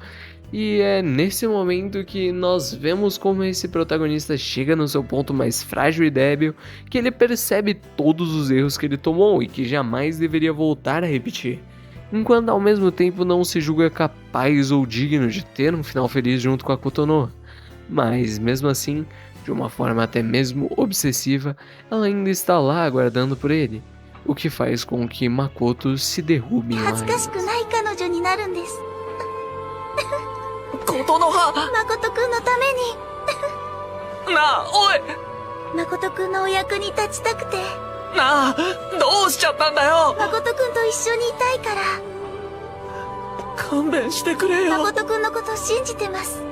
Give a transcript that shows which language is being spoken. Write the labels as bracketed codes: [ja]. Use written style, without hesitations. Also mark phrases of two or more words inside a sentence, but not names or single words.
[pt] E é nesse momento que nós vemos como esse protagonista chega no seu ponto mais frágil e débil, que ele percebe todos os erros que ele tomou e que jamais deveria voltar a repetir, enquanto ao mesmo tempo não se julga capaz ou digno de ter um final feliz junto com a Kotonoha. Mas mesmo assim, de uma forma até mesmo obsessiva, ela ainda está lá aguardando por ele, o que faz com que Makoto se derrube em lágrimas. [ja] ことの葉誠くんのためになあおい誠くんのお役に立ちたくてなあどうしちゃったんだよ誠くんと一緒にいたいから勘弁してくれよ